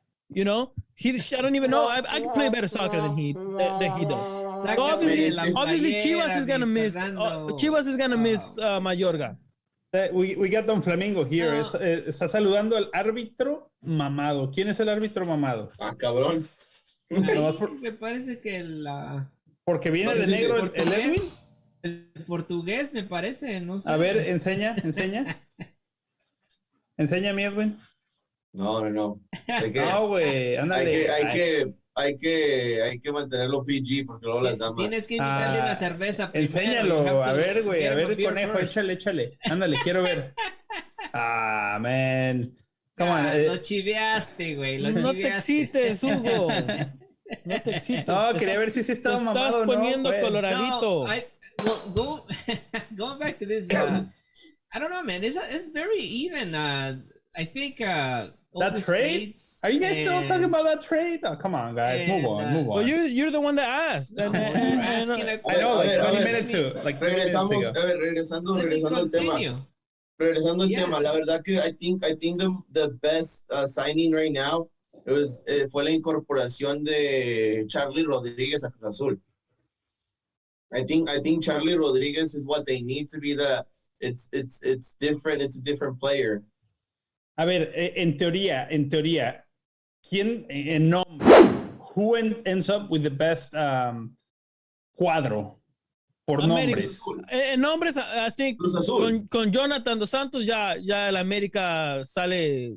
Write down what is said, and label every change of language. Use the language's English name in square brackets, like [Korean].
[English] You know, I don't even know. I can play better soccer than he does. So obviously, Chivas is gonna miss. Chivas is gonna miss Mayorga. We got Don Flamingo here. [Spanish] Está saludando al árbitro mamado. ¿Quién es el árbitro mamado? Ah, cabrón. Me parece que porque viene de negro el Edwin. El portugués, me parece, no sé. A ver, enseña. Enseña mi Edwin. No. No, güey, ándale. Hay que mantenerlo PG porque luego las damas. Tienes que invitarle una cerveza primero. Enséñalo, a ver, güey, a ver, conejo, échale. Ándale, quiero ver. [English] Man. Come on. [Spanish] Lo chiveaste, güey. No te excites, Hugo. No te excites. No, quería ver si sí estaba mamado o no. Estás poniendo coloradito. [English] No, going back to this, I don't know, man. It's very even. I think that trade? Are you guys still talking about that trade? Oh, come on, guys. Move on. Well, you're the one that asked. I know, like 20 minutes ago. [Spanish] Regresando al tema. Regresando al tema, la verdad que [English] I think the best signing right now [Spanish] fue la incorporación de Charlie Rodríguez a Cruz Azul. [English] I think Charlie Rodríguez is what they need to be it's different. It's a different player. [Spanish] A ver, en teoría, ¿quién en nombre? [English] Who ends up with the best cuadro? [Spanish] Por nombres. En nombres, [English] I think [Spanish] con Jonathan Dos Santos ya el América sale.